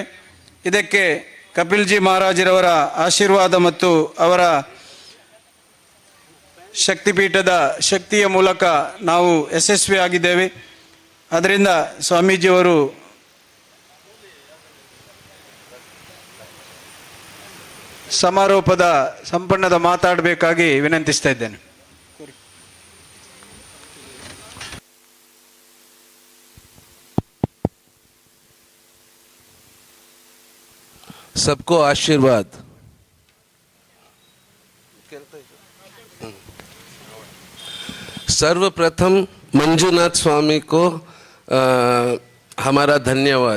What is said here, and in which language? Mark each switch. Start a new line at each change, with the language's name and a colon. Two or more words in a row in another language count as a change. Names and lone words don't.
Kannada: ಇದಕ್ಕೆ ಕಪಿಲ್ ಜಿ ಮಹಾರಾಜರವರ ಆಶೀರ್ವಾದ ಮತ್ತು ಅವರ ಶಕ್ತಿಪೀಠದ ಶಕ್ತಿಯ ಮೂಲಕ ನಾವು ಯಶಸ್ವಿಯಾಗಿದ್ದೇವೆ. ಅದರಿಂದ ಸ್ವಾಮೀಜಿಯವರು ಸಮಾರೋಪದ ಸಂಪನ್ನದ ಮಾತಾಡಬೇಕಾಗಿ ವಿನಂತಿಸ್ತಾ ಇದ್ದೇನೆ.
Hindi: सबको आशीर्वाद. सर्वप्रथम मंजूनाथ स्वामी को हमारा धन्यवाद.